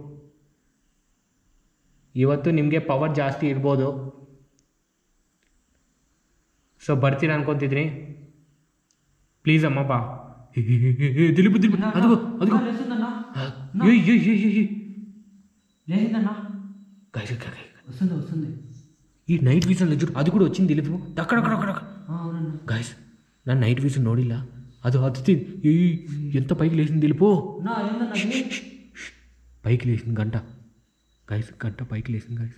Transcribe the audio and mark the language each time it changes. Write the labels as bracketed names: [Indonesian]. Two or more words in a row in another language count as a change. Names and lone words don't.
[Kannada] ಇವತ್ತು ನಿಮಗೆ ಪವರ್ ಜಾಸ್ತಿ ಇರ್ಬೋದು. ಸೊ ಬರ್ತೀರಾ ಅನ್ಕೊತಿದ್ದೀನಿ. ಪ್ಲೀಸ್ ಅಮ್ಮ ಬಾ. ದಿಲೀಪ್, ಅದಿಗೋ [Telugu] లేదన్నా. గైస్ వస్తుంది వస్తుంది. ఈ [English] night vision [Telugu] చూడు, అది కూడా వచ్చింది దిలీప్ అక్కడక్కడ. అవునన్నా. గైస్ నా [English] night vision [Telugu] నోడిలా అది అది ఎంత పైకి లేచింది దిలీపు. పైకి లేచింది గంట గైస్, గంట పైకి లేచింది గైస్.